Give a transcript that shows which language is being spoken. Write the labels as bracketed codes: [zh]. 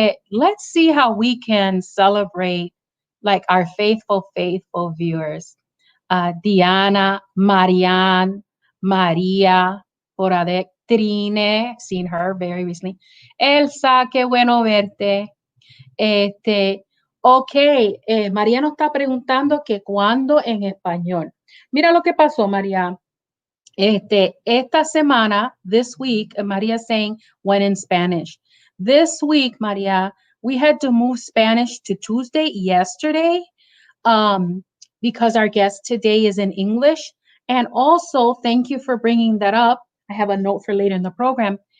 [en] Let's see how we can celebrate our faithful viewers. Diana, Marianne, Maria, Trine, seen her very recently. [es] Elsa, qué bueno verte. Ok, María nos está preguntando que cuándo en español. Mira lo que pasó, María. Esta semana, [en] this week, María saying when in Spanish. This week, María, we had to move Spanish to Tuesday yesterday because our guest today is in English. And also, thank you for bringing that up. I have a note for later in the program.